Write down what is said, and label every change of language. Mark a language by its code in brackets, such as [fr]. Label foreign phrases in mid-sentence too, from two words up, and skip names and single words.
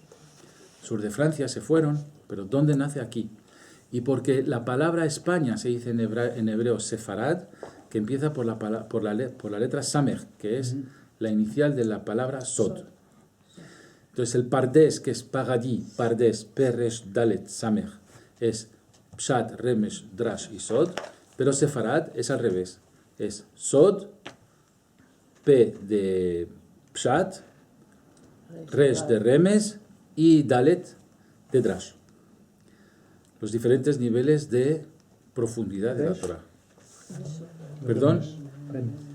[es] Sur de Francia se fueron, pero ¿dónde nace aquí? Y porque la palabra España se dice en hebreo Sefarad, que empieza por la letra Samech, que es la inicial de la palabra Sod. Entonces el Pardes, que es Pagadí, Pardes, Peresh, Dalet, Samech, es Pshat, Remesh, Drash y Sod, pero Sefarad es al revés. Es Sod, P de Pshat, Resh de Remes y Dalet de Drash. Los diferentes niveles de profundidad de la Torah.